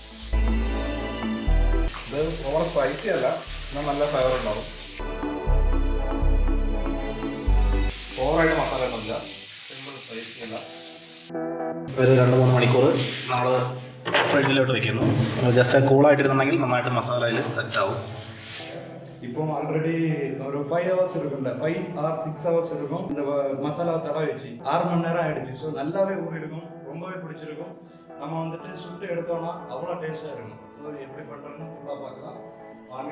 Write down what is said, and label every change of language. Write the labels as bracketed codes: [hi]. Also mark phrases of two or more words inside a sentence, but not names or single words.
[ml] ഇത് [en] over spicy [ml] അല്ല, എന്നാൽ നല്ല ഫ്ലേവർ ഉണ്ടാവും. ഓവറായിട്ട് മസാല ഒന്നുമില്ല, [en] simple spicy [ml] അല്ല. ഒരു 2-3 മണിക്കൂർ നമ്മൾ ഫ്രിഡ്ജിലോട്ട് വെക്കുന്നു. ജസ്റ്റ് കൂളായിട്ടിരുന്നുണ്ടെങ്കിൽ നന്നായിട്ട് മസാലയിൽ സെറ്റ് ആവും. [ta] இப்போ ஆல்ரெடி ஒரு 5 hours இருக்கும்ல, [en] 5 or 6 hours [ta] இருக்கும். இந்த மசாலா தடவை வச்சு 6 மணி நேரம் ஆயிடுச்சு. ஸோ நல்லாவே ஊறி இருக்கும், ரொம்பவே பிடிச்சிருக்கும். நம்ம வந்துட்டு சுட்டு எடுத்தோம்னா அவ்வளோ டேஸ்டாக இருக்கும். ஸோ எப்படி பண்ணுறதுன்னு ஃபுல்லாக பார்க்கலாம் வாங்க.